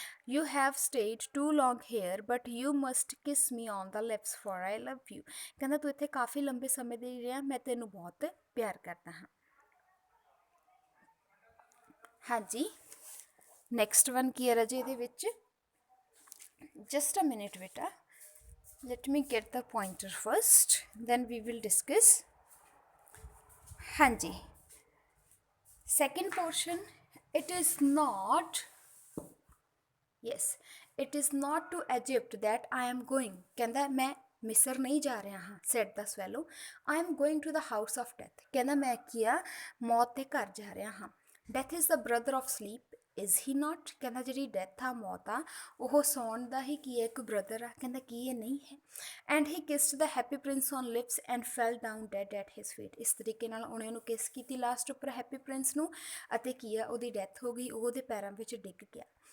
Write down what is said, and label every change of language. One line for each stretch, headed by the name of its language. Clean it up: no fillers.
English: you have stayed too long here but you must kiss me on the lips for I love you,
Punjabi: ਕਹਿੰਦਾ ਤੂੰ ਇੱਥੇ ਕਾਫੀ ਲੰਬੇ ਸਮੇਂ ਦੇ ਰਿਹਾ, ਮੈਂ ਤੈਨੂੰ ਬਹੁਤ ਪਿਆਰ ਕਰਦਾ ਹਾਂ।
English: ਹਾਂਜੀ next one
Punjabi: ਕੀ ਹੈ ਰਾਜੇ ਇਹਦੇ ਵਿੱਚ,
English: Just a minute ਬੇਟਾ, let me get the pointer first then we will discuss। ਹਾਂਜੀ second portion, it is not, yes it is not to Egypt that I am going,
Punjabi: ਕਹਿੰਦਾ ਮੈਂ ਮਿਸਰ ਨਹੀਂ ਜਾ ਰਿਹਾ ਹਾਂ।
English: said the swallow, I am going to the house of death,
Punjabi: ਕਹਿੰਦਾ ਮੈਂ ਕੀ ਆ ਮੌਤ ਦੇ ਘਰ ਜਾ ਰਿਹਾ ਹਾਂ।
English: death is the brother of sleep is he not,
Punjabi: ਕਹਿੰਦਾ ਜਿਹੜੀ ਡੈਥ ਆ ਮੌਤ ਆ ਉਹ ਸੌਣ ਦਾ ਹੀ ਕੀ ਹੈ ਇੱਕ ਬ੍ਰਦਰ ਆ, ਕਹਿੰਦਾ ਕੀ ਇਹ ਨਹੀਂ ਹੈ।
English: and he kissed the happy prince on lips and fell down dead at his feet,
Punjabi: ਇਸ ਤਰੀਕੇ ਨਾਲ ਉਹਨੇ ਉਹਨੂੰ ਕਿਸ ਕੀਤੀ ਲਾਸਟ ਉੱਪਰ ਹੈਪੀ ਪ੍ਰਿੰਸ ਨੂੰ, ਅਤੇ ਕੀ ਆ ਉਹਦੀ ਡੈਥ ਹੋ ਗਈ, ਉਹ ਉਹਦੇ ਪੈਰਾਂ ਵਿੱਚ ਡਿੱਗ ਗਿਆ।